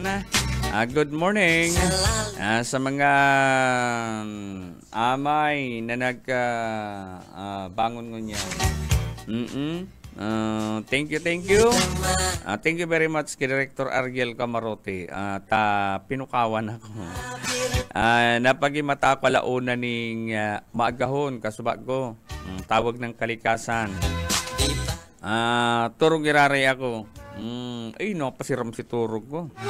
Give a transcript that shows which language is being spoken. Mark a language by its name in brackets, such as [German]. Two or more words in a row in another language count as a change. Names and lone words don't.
[English] Good morning [Bikol] sa mga amay na nagbangon ngunyan. [English] Thank you. Thank you very much kay Director Ariel Camarote. [Bikol] Pinukawan ako. Napagimata ko launa ning maagahon kasubag ko. [Filipino] Tawag ng kalikasan. [Bikol] Turog iraray ako. Pasiram si turog ko.